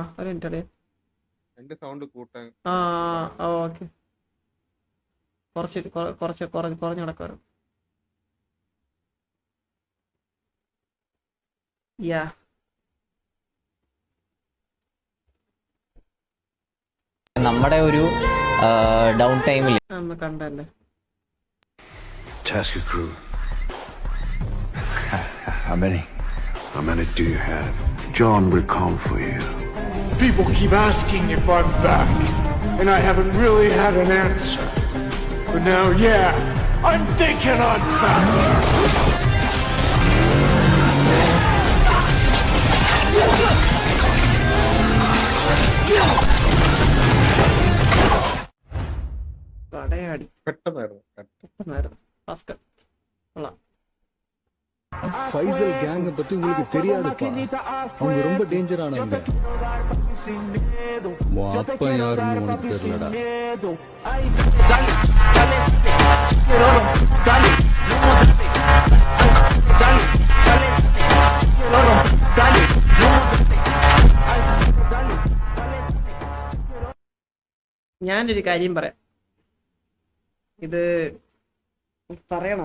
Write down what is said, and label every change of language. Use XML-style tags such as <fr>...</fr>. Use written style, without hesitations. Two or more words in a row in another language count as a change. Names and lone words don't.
<ml>ഒരു മിനിറ്റ് അളിയാ. ഓക്കെ, കുറഞ്ഞു നടക്കുവായിരുന്നു. യാ നമ്മുടെ ഒരു ഡൗൺ ടൈമിൽ കണ്ടല്ലേ.</ml> <en>Tasker crew. How many? How many do you have? John will come for you. People keep asking if I'm back, and I haven't really had an answer. But now, yeah, I'm thinking I'm back.</en> <ml>പടയാടി പെട്ടെന്നായിരുന്നു.</ml> <ta>ஃபைசல் கேங்க பத்தி உங்களுக்கு தெரியாதுப்பா, அவங்க ரொம்ப டேஞ்சரானவங்க. அப்பா யாருன்னு உனக்கு தெரியலடா.</ta> <ml>ഞാനൊരു കാര്യം പറയാം, ഇത് പറയണോ?</ml>